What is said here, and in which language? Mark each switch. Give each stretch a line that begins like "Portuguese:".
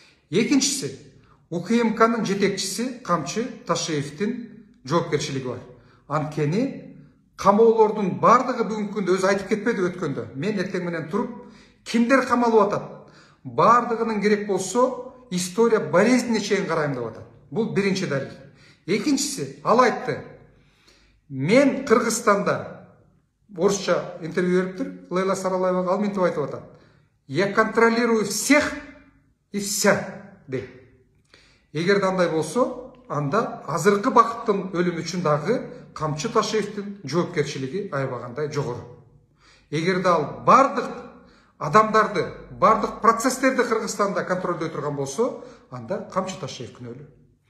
Kyrgyz: Экинчиси, УКМКнын жетекчиси Камчы Ташиевдин жоопкерчилиги бар. Анткени камоолордун бардыгы бүгүнкү күндө өзү айтып кетпеди өткөндө. Мен эртең менен туруп, кимдер камалып атат? Бардыгынын керек болсо история болезніне чейин карайм деп атат. Бул биринчи далил. Экинчиси, ал айтты. Мен Кыргызстанда орусча интервью бериптир, Лейла Саралаевага ал мынтип айтып атат.
Russian: Я контролирую всех и вся.
Kyrgyz: дейт. Эгерде андай болсо, анда азыркы бакыттын өлүмү үчүн дагы Камчы Ташеевдин жоопкерчилиги аябагандай жогору. Эгерде ал бардык адамдарды, бардык процесстерди Кыргызстанда контролдой турган болсо, анда Камчы Ташеев күнөөлүү.